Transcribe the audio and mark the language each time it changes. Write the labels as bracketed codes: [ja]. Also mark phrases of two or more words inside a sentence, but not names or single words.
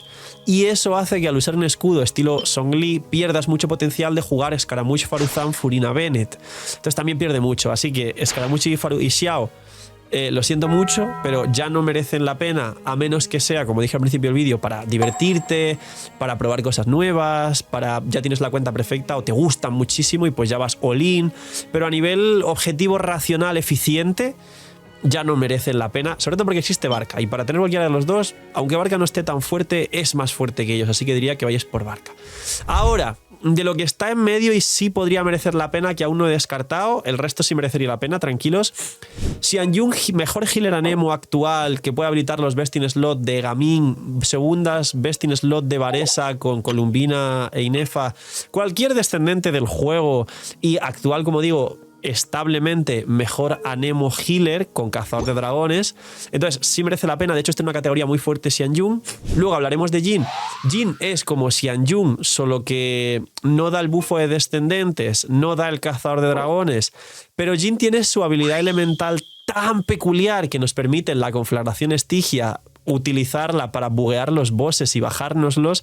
[es] Y eso hace que al usar un escudo estilo Zhongli pierdas mucho potencial de jugar Scaramouche, Faruzan, Furina, Bennett. Entonces también pierde mucho. Así que Scaramouche y Xiao, lo siento mucho, pero ya no merecen la pena, a menos que sea, como dije al principio del vídeo, para divertirte, para probar cosas nuevas, ya tienes la cuenta perfecta o te gustan muchísimo y pues ya vas [en] all in. [es] Pero a nivel objetivo, racional, eficiente, ya no merecen la pena, sobre todo porque existe Barca, y para tener cualquiera de los dos, aunque Barca no esté tan fuerte, es más fuerte que ellos, así que diría que vayas por Barca. Ahora, de lo que está en medio y sí podría merecer la pena, que aún no he descartado, el resto sí merecería la pena, tranquilos. Xianjun, mejor healer Anemo actual, que puede habilitar los [en] best in slot [es] de Gaming, segundas [en] best in slot [es] de Varesa con Columbina e Inefa, cualquier descendente del juego, y actual, como digo, establemente mejor Anemo healer con cazador de dragones. Entonces sí merece la pena. De hecho, está en una categoría muy fuerte Xianjun. Luego hablaremos de Jin. Jin es como Xianjun, solo que no da el bufo de descendentes, no da el cazador de dragones, pero Jin tiene su habilidad elemental tan peculiar que nos permite en la conflagración Estigia utilizarla para buguear los bosses y bajárnoslos.